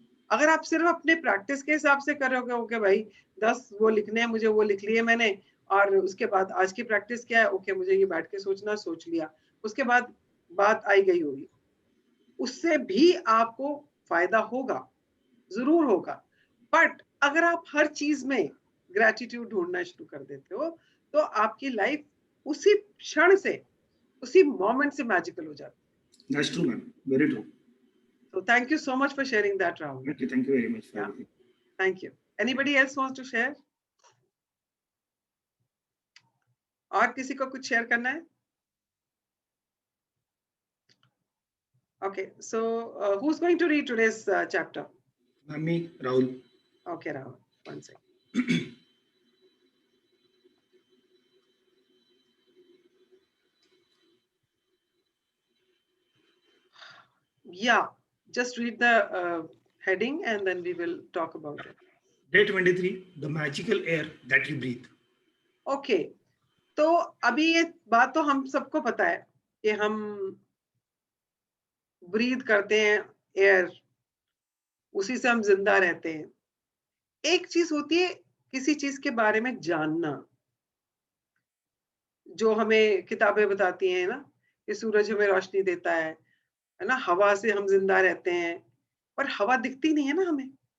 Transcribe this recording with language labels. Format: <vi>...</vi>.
<hi>अगर आप सिर्फ अपने प्रैक्टिस के हिसाब से कर रहे हो, ओके भाई 10 वो लिखने हैं मुझे, वो लिख लिए मैंने, और उसके बाद आज की प्रैक्टिस क्या है, ओके मुझे ये बैठ के सोचना, सोच लिया, उसके बाद बात आई गई होगी, उससे भी आपको फायदा होगा, जरूर होगा. बट अगर आप हर चीज में ग्रेटिट्यूड ढूंढना शुरू कर देते हो, तो आपकी लाइफ उसी क्षण से, उसी मोमेंट से मैजिकल हो जाती है.</hi> <en>That's true, ma'am. Very true. So thank you so much for sharing that, Rahul. Thank you very much for Yeah. everything. Thank you. Anybody else wants to share?</en> <hi>और किसी को कुछ शेयर करना है?</hi> <en>Okay, so who's going to read today's chapter? Me, Rahul. Okay, Rahul, one second. Yeah, just read the heading and then we will talk about it. Day 23, the magical air that you breathe.</en> <hi>Okay, तो अभी ये बात तो हम सबको पता है कि हम ब्रीथ करते हैं एयर, उसी से हम जिंदा रहते हैं. एक चीज होती है किसी चीज के बारे में जानना, जो हमें किताबें बताती हैं ना, कि सूरज हमें रोशनी देता है ना, हवा से हम जिंदा रहते हैं, पर हवा दिखती नहीं है ना हमें.</hi>